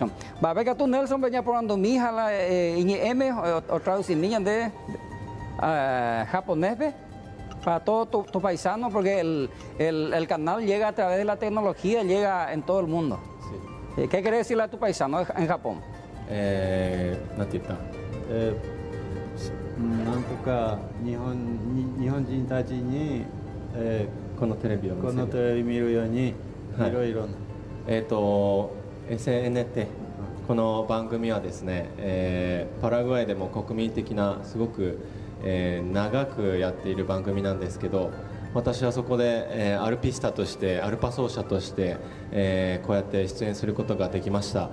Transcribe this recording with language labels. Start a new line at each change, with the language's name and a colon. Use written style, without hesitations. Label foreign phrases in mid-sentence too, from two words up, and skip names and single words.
Spanish: Va a ver que tú, Nelson, venía probando mi hija, la M, o traducir de japonés, para todos tus paisanos, porque el canal llega a través de la tecnología, llega en todo el mundo. Sí. ¿Qué querés decirle a tu paisano en Japón? Natita.
Japanese: なんとか日本人たちに、このテレビを見るように、いろいろな。 SNT この番組はですね、パラグアイでも国民的なすごく、長くやっている番組なんですけど、私はそこで、アルピスタとしてアルパ奏者として、こうやって出演することができました。